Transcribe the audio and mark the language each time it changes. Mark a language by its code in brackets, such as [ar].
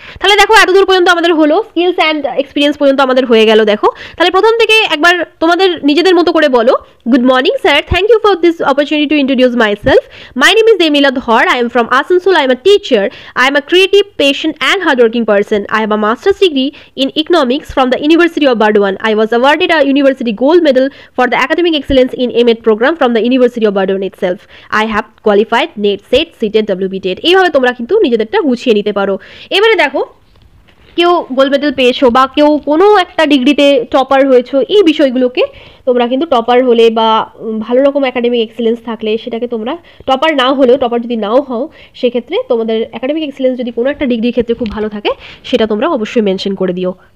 [bn] তাহলে দেখো এতদূর পর্যন্ত আমাদের হলো, স্কিলস অ্যান্ড এক্সপিরিয়েন্স পর্যন্ত আমাদের হয়ে গেল। দেখো তাহলে প্রথম থেকে একবার তোমাদের নিজেদের মতো করে বলো, [en] Good morning sir, thank you for this opportunity to introduce myself. My name is Debnila Dhar, I am from Asansol, I am a teacher, I am a creative, patient and hardworking person. I have a master's degree in economics from the University of Burdwan. I was awarded a university gold medal for the academic excellence in M.Ed program from the University of Burdwan itself. I have qualified NET, SET, CTET, WBTET. [bn] এইভাবে তোমরা কিন্তু নিজেদেরটা গুছিয়ে নিতে পারো। এবারে দেখো কেউ gold medal পেয়েছো বা কেউ কোনো একটা ডিগ্রিতে টপার হয়েছো, এই বিষয়গুলোকে তোমরা কিন্তু টপার হলে বা ভালো রকম একাডেমিক এক্সেলেন্স থাকলে সেটাকে তোমরা, টপার না হলেও, টপার যদি নাও হও সেক্ষেত্রে তোমাদের একাডেমিক এক্সেলেন্স যদি কোনো একটা ডিগ্রির ক্ষেত্রে খুব ভালো থাকে সেটা তোমরা অবশ্যই মেনশন করে দিও।